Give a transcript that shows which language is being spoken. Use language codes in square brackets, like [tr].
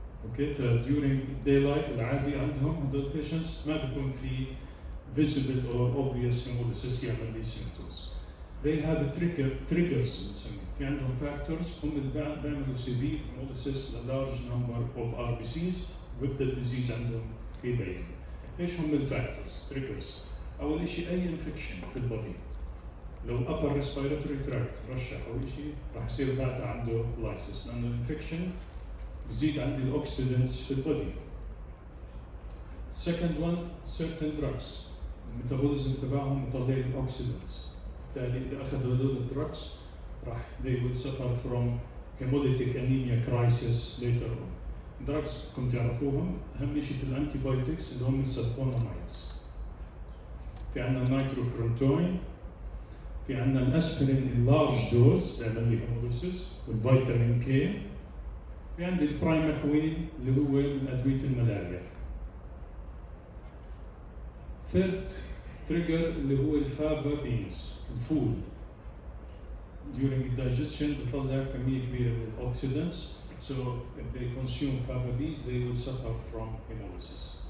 [ar] Okay, during day life العادي عندهم هدول patients ما بيكون في visible or obvious hemolysis يعمل لي symptoms. [en] They have triggers نسميه في عندهم factors هم اللي بيعملوا severe hemolysis a large number of RBCs [ar] ويبدا الديزيز عندهم يبين. ايش هم الفاكتورز؟ تريجرز. اول شيء اي انفكشن في البودي. لو upper respiratory tract رشح اول شيء راح يصير بعدها عنده لايسيس لانه الانفكشن بزيد عندي الاوكسيدنتس في البودي. [en] Second one certain drugs. [ar] الميتابوليزم تبعهم يطلع الاوكسيدنتس. بالتالي اذا اخذوا هذول الدراجز راح [en] they will suffer from hemolytic anemia crisis later on. [ar] دراجز كنت تعرفوهم اهم شيء في الانتي بايوتكس اللي هم السلفونامايدز. في عندنا النايتروفيرونتوين، في عندنا الاسبرين اللارج دوز بيعمل لي هيموليسيس والفيتامين كي، في عندي البرايماكوين اللي هو من ادويه الملاريا. ثيرد تريجر اللي هو الفافا بينز الفول. [en] during digestion [ar] بيطلع كميه كبيره من الاوكسيدنتس. [en] So if they consume fava beans, they will suffer from hemolysis.